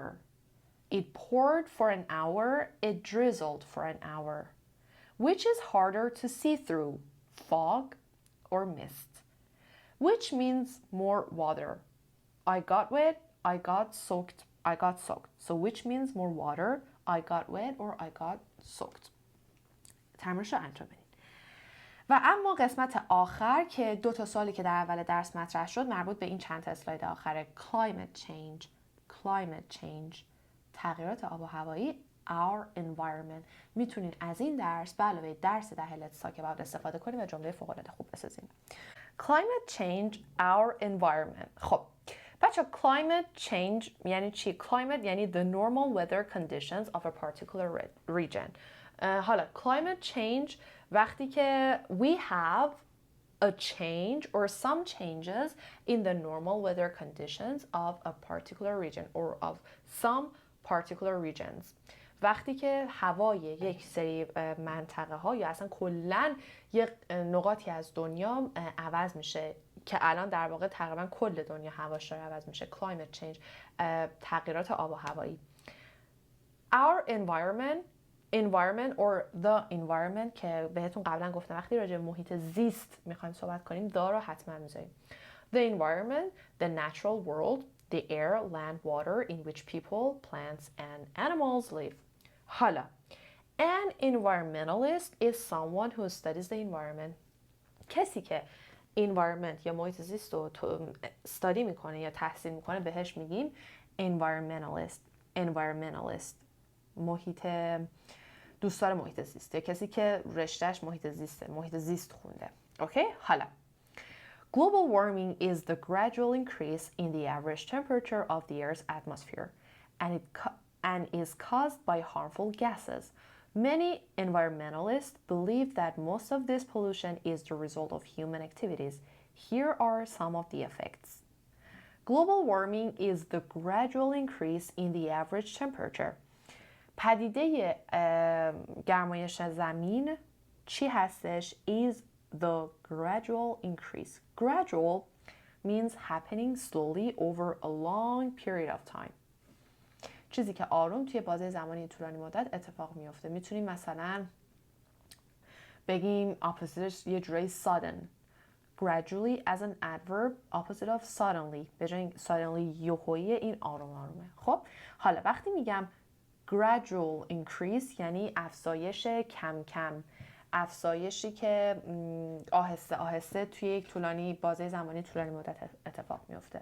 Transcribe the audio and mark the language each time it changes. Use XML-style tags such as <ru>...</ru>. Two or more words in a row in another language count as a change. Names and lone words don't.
<en>It poured for an hour, it drizzled for an hour. Which is harder to see through, fog or mist? Which means more water? I got wet, I got soaked, I got soaked. So which means more water? I got wet or I got soaked.</en> <fa>تمرینش رو انجام بدین. و اما قسمت آخر که 2 تا سوالی که در اول درس مطرح شد مربوط به این چند تا اسلاید آخره.</fa> <en>Climate change.</en> <fa>تغییرات آب و هوایی.</fa> <en>Our environment.</en> <fa>میتونین از این درس به علاوه درس ده Let's Talk About استفاده کنید و جمله فوق العاده خوب بسازین.</fa> <en>Climate change, our environment.</en> <fa>خب بچه</fa> <en>climate change</en> <fa>یعنی چی؟</fa> <en>Climate یعنی the normal weather conditions of a particular region. حالا climate change</en> <fa>وقتی که</fa> <en>we have a change or some changes in the normal weather conditions of a particular region or of some particular regions.</en> <fa>وقتی که هوای یک سری منطقه ها یا اصلا کلن یک نقاطی از دنیا عوض میشه که الان در واقع تقریبا کل دنیا هواش داره عوض میشه.</fa> <en>Climate change</en> <fa>تغییرات آب و هوایی.</fa> <en>Our environment environment or the environment</en> <fa>که بهتون قبلا گفتم وقتی راجع به محیط زیست میخوایم صحبت کنیم دا رو حتما میذاریم.</fa> <en>The environment, the natural world, the air, land, water in which people, plants and animals live. حالا an environmentalist is someone who studies the environment.</en> <fa>کسی که environment یا محیط زیست رو استادی میکنه یا تحصیل میکنه بهش میگیم environmentalist. دوستدار محیط زیست یا کسی که رشتهش محیط زیسته، محیط زیست خونده. اوکی؟</fa> <en>حالا global warming is the gradual increase in the average temperature of the Earth's atmosphere and is caused by harmful gases. Many environmentalists believe that most of this pollution is the result of human activities. Here are some of the effects. Global warming is the gradual increase in the average temperature.</en> <fa>پدیده گرمایش زمین چی هستش؟</fa> <en>is the gradual increase. Gradual means happening slowly over a long period of time.</en> <fa>چیزی که آروم توی بازه زمانی طولانی مدت اتفاق میفته. میتونیم مثلا بگیم oppositeش یه جورایی sudden.</fa> <en>Gradually as an adverb opposite of suddenly.</en> <fa>به جای suddenly یهویی این آروم آرومه. خب حالا وقتی میگم</fa> <en>gradual increase</en> <fa>یعنی افزایش کم کم، افزایشی که آهسته آهسته توی یک بازه زمانی طولانی مدت اتفاق میفته.</fa>